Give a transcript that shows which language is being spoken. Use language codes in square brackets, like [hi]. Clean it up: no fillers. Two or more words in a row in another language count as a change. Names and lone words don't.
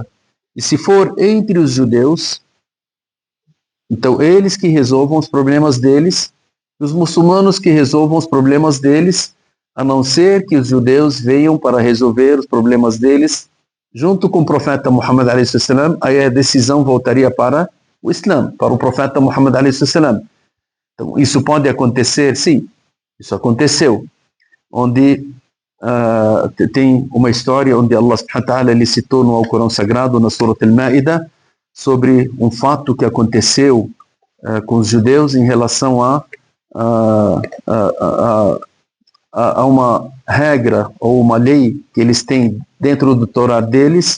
[pt] E se for entre os judeus, então eles que resolvam os problemas deles, e os muçulmanos que resolvam os problemas deles, a não ser que os judeus venham para resolver os problemas deles junto com o profeta Muhammad a.s., aí a decisão voltaria para o Islã, para o profeta Muhammad a.s. Então, isso pode acontecer? Sim, isso aconteceu. Onde tem uma história onde Allah [ar] سبحانه وتعالى, [pt] ele citou no Alcorão Sagrado, na Surat Al-Ma'idah, sobre um fato que aconteceu com os judeus em relação a uma regra ou uma lei que eles têm dentro do Torá deles.